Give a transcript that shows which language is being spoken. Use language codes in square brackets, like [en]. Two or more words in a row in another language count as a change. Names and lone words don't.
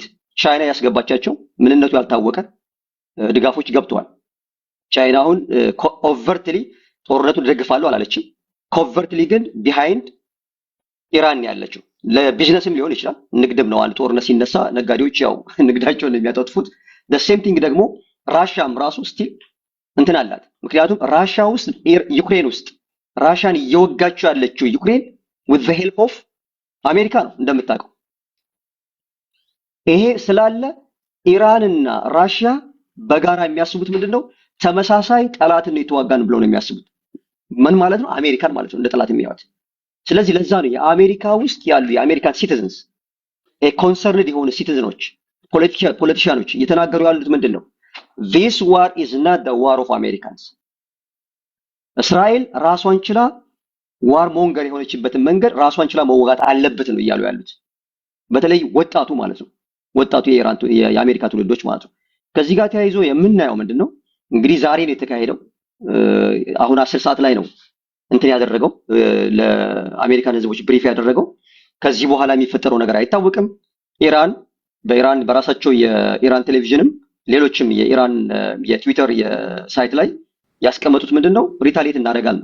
[am] ቻይና ያስገባቻቸው ምንነቱ ያልታወቀ ድጋፎች ገብተዋል። ቻይና አሁን ኦቨርትሊ ጦርነቱን ደግፋለሁ አላለችም። ኮቨርትሊ ግን ቢሃይንድ ኢራን ያለችው ለቢዝነስም ሊሆን ይችላል። ንግድም ነው። አንድ ጦርነት ሲነሳ ነጋዴዎች ያው ንግዳቸውን የሚያጠፉት [en] the same thing [am] ደግሞ ራሻም ራሱ ስቲል እንትን አላት። ምክንያቱም ራሻ ውስጥ ዩክሬን ውስጥ ራሻን እየወጋቸው ያለችው ዩክሬን [en] with the help of [am] አሜሪካ ነው እንደምታውቀው። ይሄ ስላለ ኢራንና ራሽያ በጋራ የሚያስቡት ምንድነው? ተመሳሳይ ጠላትን ነው የተዋጋን ብለው ነው የሚያስቡት። ምን ማለት ነው? አሜሪካን ማለት ነው እንደ ጠላት የሚያዩት። ስለዚህ ለዛ ነው የአሜሪካ ውስጥ ያሉ የአሜሪካን [en] citizens concerned [am] የሆኑ ሲቲዝኖች ፖለቲሻኖች እየተናገሩ ያሉት ምንድነው? [en] this war is not the war of Americans። [am] እስራኤል ራሷን ችላ [en] war monger [am] የሆነችበትን መንገድ ራሷን ችላ መወጋት አለበት ነው እያሉ ያሉት። በተለይ ወጣቱ ማለት ነው ወጣቱ የአሜሪካ ትውልዶች ማለት ነው። ከዚህ ጋር ተያይዞ የምናየው ምንድነው? እንግዲህ ዛሬ ነው የተካሄደው አሁን 10 ሰዓት ላይ ነው እንትን ያደረገው ለአሜሪካን ህዝቦች ብሪፍ ያደረገው። ከዚህ በኋላ የሚፈጠረው ነገር አይታወቅም። በኢራን በራሳቸው የኢራን ቴሌቪዥንም ሌሎችም የኢራን የትዊተር የሳይት ላይ ያስቀመጡት ምንድነው ሪታሊየት እናደርጋለን።